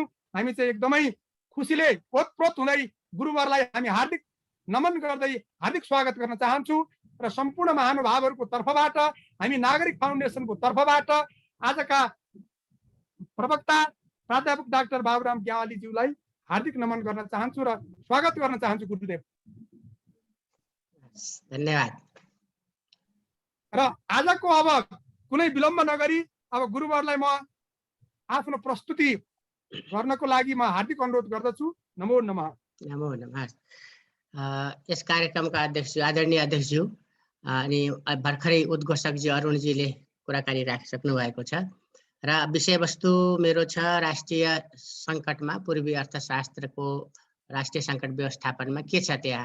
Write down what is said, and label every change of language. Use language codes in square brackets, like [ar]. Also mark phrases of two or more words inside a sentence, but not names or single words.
[ne] हामी चाहिँ एकदमै खुसीले ओतप्रोत हुँदै गुरुवरलाई हामी हार्दिक नमन गर्दै हार्दिक स्वागत गर्न चाहन्छु र सम्पूर्ण महानुभावहरूको तर्फबाट हामी नागरिक फाउन्डेसनको तर्फबाट आजका प्रवक्ता प्राध्यापक डाक्टर बाबुराम ग्यावालीज्यूलाई हार्दिक नमन गर्न चाहन्छु र स्वागत गर्न चाहन्छु गुरुदेव। धन्यवाद। र आजको अब कुनै विलम्ब नगरी अब गुरुवरलाई म आफ्नो प्रस्तुति गर्नको लागि म हार्दिक अनुरोध गर्दछु। [sa] नमो नमः। नमो नमः। [ne] यस कार्यक्रमका अध्यक्ष आदरणीय अध्यक्षज्यू अनि भर्खरै उद्घोषकजी अरुणजीले कुराकानी राखिसक्नु भएको छ र विषयवस्तु मेरो छ राष्ट्रिय सङ्कटमा पूर्वी अर्थशास्त्रको राष्ट्रिय सङ्कट व्यवस्थापनमा के छ त्यहाँ।